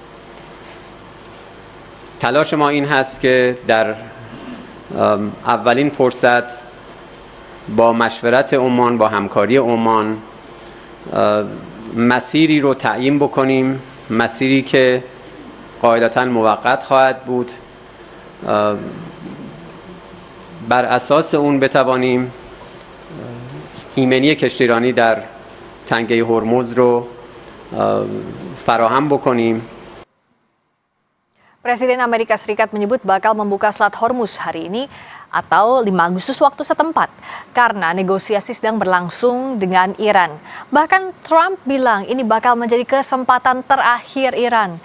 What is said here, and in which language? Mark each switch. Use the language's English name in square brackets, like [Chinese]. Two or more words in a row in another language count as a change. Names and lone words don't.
[Persian] تلاش ما این هست که در اولین فرصت با مشورت عمان، با همکاری عمان مسیری رو تعیین بکنیم، مسیری که قاعدتاً موقت خواهد بود، بر اساس اون بتوانیم ایمنی کشتیرانی در تنگه هرمز رو فراهم بکنیم. [Indonesian] Presiden Amerika Serikat menyebut bakal membuka Selat Hormuz hari ini atau 5 Agustus waktu setempat karena negosiasi sedang berlangsung dengan Iran. Bahkan Trump bilang ini bakal menjadi kesempatan terakhir Iran.